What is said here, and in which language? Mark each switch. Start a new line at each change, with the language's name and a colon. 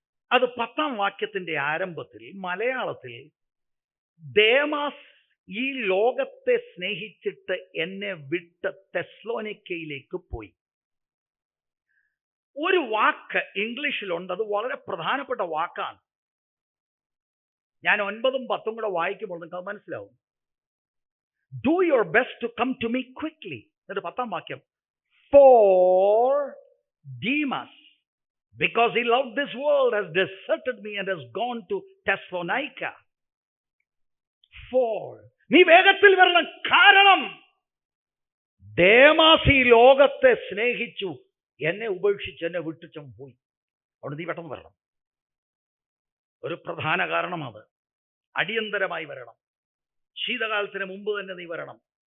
Malayalam: അത് 10-ാം വാക്യത്തിന്റെ ആരംഭത്തിൽ മലയാളത്തിൽ, ദേമാസ് ഈ ലോകത്തെ സ്നേഹിച്ചിട്ട് എന്നെ വിട്ട് തെസ്സലോനിക്കയിലേക്ക് പോയി. ഒരു വാക്ക് ഇംഗ്ലീഷിലുണ്ട്, അത് വളരെ പ്രധാനപ്പെട്ട വാക്കാണ്. ഞാൻ 9ഉം 10ഉം കൂടെ വായിക്കുമ്പോൾ നിങ്ങൾക്ക് മനസ്സിലാവും.
English: Do your best to come to me quickly.
Malayalam: എന്നിട്ട് 10ാം വാക്യം,
English: For Demas, because he loved this world, has deserted me and has gone to Thessalonica.
Malayalam: For, നീ വേഗത്തിൽ വരണം, കാരണം ദേമാസ് ഈ ലോകത്തെ സ്നേഹിച്ചു, എന്നെ ഉപേക്ഷിച്ച് എന്നെ വിട്ടിച്ചും പോയി. അവിടെ നീ പെട്ടെന്ന് വരണം. ഒരു പ്രധാന കാരണം അത്. അടിയന്തരമായി വരണം. ശീതകാലത്തിന് മുമ്പ് തന്നെ നീ വരണം.